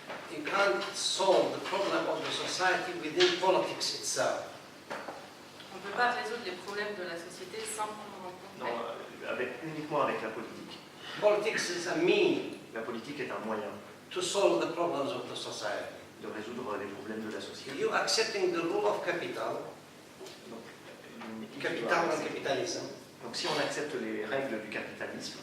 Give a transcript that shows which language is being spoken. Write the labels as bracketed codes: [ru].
[en] You can't solve the problem of the society within politics itself. [fr] On ne peut pas résoudre les problèmes de la société sans prendre en compte. Non, uniquement avec la politique. [en] Politics is a mean [fr] La politique est un moyen [en] to solve the problems of the society. [fr] de résoudre les problèmes de la société. [en] You accepting the rule of capital, capital and capitalism, [fr] donc si on accepte les règles du capitalisme,